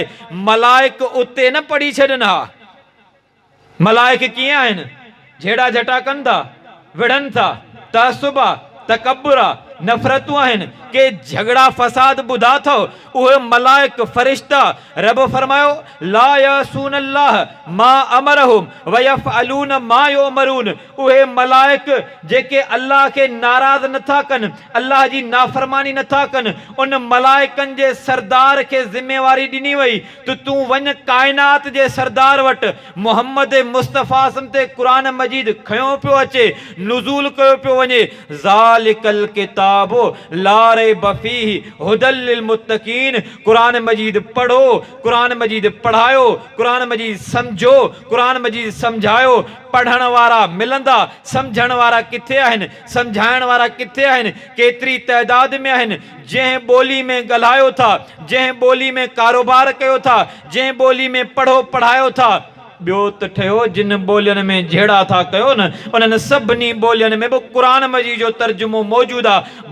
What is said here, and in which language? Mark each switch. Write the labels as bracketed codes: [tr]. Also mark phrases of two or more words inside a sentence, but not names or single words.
[sd] मलाइक उते न पढ़ी छॾनि हा। मलाइक कीअं आहिनि? झेड़ा झटा कनि था, विढ़नि था, तअस्सुब आहे, तकब्बुर आहे, नफ़रतूं आहिनि, के झगड़ा फसाद ॿुधा अथव। उहे मलाइक फ़रिश्ता, रब फरमायो [ar] لا يعصون الله ما أمرهم ويفعلون ما يؤمرون. [sd] उहे मलाइक जेके अल्लाह खे नाराज़ नथा कनि, अल्लाह जी नाफ़रमानी नथा कनि, उन मलाइकनि जे सरदार खे ज़िम्मेवारी ॾिनी वई त तूं वञ काइनात जे सरदार वटि। मोहम्मद मुस्तफ़ा ते क़ुरान मजीद खयो पियो अचे, नुज़ूल कयो पियो वञे। [ar] ذلك الكتاب لا ريب فيه هدى للمتقين. [sd] क़ुरान मजीद पढ़ो, क़ुरान मजीद पढ़ायो, क़ुरान मजीद समझो, क़ुरान मजीद समझायो। पढ़ण वारा मिलंदा, समझण वारा किथे आहिनि, समझाइण वारा किथे आहिनि? केतिरी तइदाद में आहिनि? जंहिं ॿोली में ॻाल्हायो था, जंहिं ॿोली में कारोबार कयो था, जंहिं ॿोली में पढ़ो पढ़ायो था, ॿियो त ठहियो जिन ॿोलियुनि में जहिड़ा था कयो न, उन्हनि सभिनी ॿोलियुनि में बि क़ुरान मजीद जो तर्जुमो मौजूदु आहे।